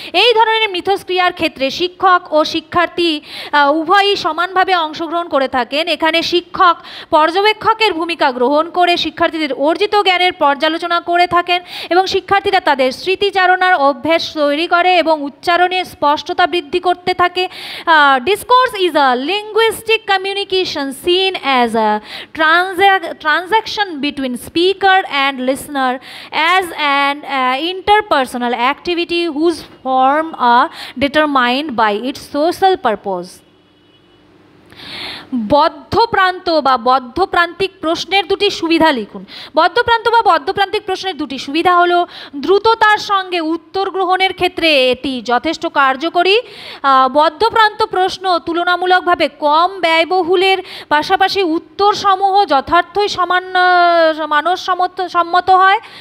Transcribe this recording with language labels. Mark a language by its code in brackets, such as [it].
[bn] এই ধরনের মিথস্ক্রিয়ার ক্ষেত্রে শিক্ষক ও শিক্ষার্থী উভয়ই সমানভাবে অংশগ্রহণ করে থাকেন। এখানে শিক্ষক পর্যবেক্ষকের ভূমিকা গ্রহণ করে শিক্ষার্থীদের অর্জিত জ্ঞানের পর্যালোচনা করে থাকেন এবং শিক্ষার্থীরা তাদের স্মৃতিচারণার অভ্যাস তৈরি করে এবং উচ্চারণের স্পষ্টতা বৃদ্ধি করতে থাকে। [en] Discourse is a linguistic communication seen as a transaction between speaker and listener, as an interpersonal activity whose form are determined by its social purpose. [bn] বদ্ধপ্রান্ত বা বদ্ধপ্রান্তিক প্রশ্নের দুটি সুবিধা লিখুন। বদ্ধপ্রান্ত বা বদ্ধপ্রান্তিক প্রশ্নের দুটি সুবিধা হলো দ্রুততার সঙ্গে উত্তর গ্রহণের ক্ষেত্রে এটি যথেষ্ট কার্যকরী। বদ্ধপ্রান্ত প্রশ্ন তুলনামূলকভাবে কম ব্যয়বহুলের পাশাপাশি উত্তরসমূহ যথার্থই মানসসম্মত হয়।